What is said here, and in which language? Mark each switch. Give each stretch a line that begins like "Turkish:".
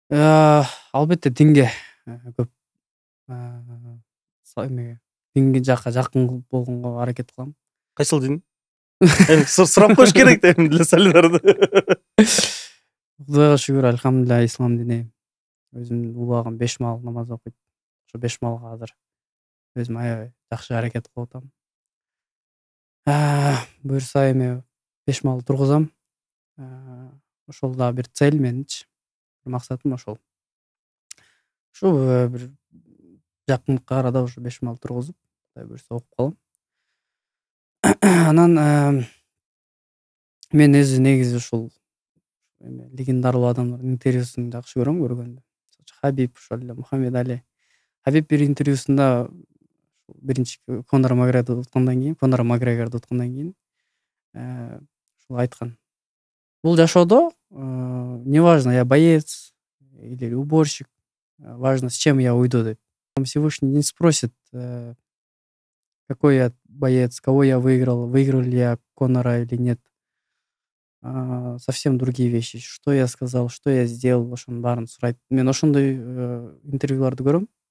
Kyrgyz: Албетте динге көп эмеге динге жакка жакын болгонго аракет кылам. Кайсыл дин? Эми сурап коюш керек да, эми деле салиларды. Кудайга шүгүр, альхамдулилля, ислам дини. Өзүм улаагым 5 маал намаз окуйт. Ошо 5 маалга азыр өзүм аябай жакшы аракет кылып атам. Буюрса эми 5 маал тургузам. Ошол да бир цель меничи. Бир максатым ошол. Ушу бир жакынкы арада ушу 5 маал тургузуп, Кудай буюрса окуп калам. Анан мен өзү негизи ушул легендарлуу адамдардын интервьюсун жакшы көргөндө. Хабиб, ошол эле Мухаммед Али. Хабиб бир интервьюсунда биринчи Конор Макгрегорду уткандан кийин ушул айткан. Бул жашоодо
Russian: неважно, я боец или уборщик, важно, с чем я уйду деп. Всевышний не спросит, какой я боец, кого я выиграл ли я Конора или нет. Совсем другие вещи. Что я сказал, что я сделал,
Kyrgyz: ошонун баарын сурайт. Мен ошондой интервьюларды көрөм.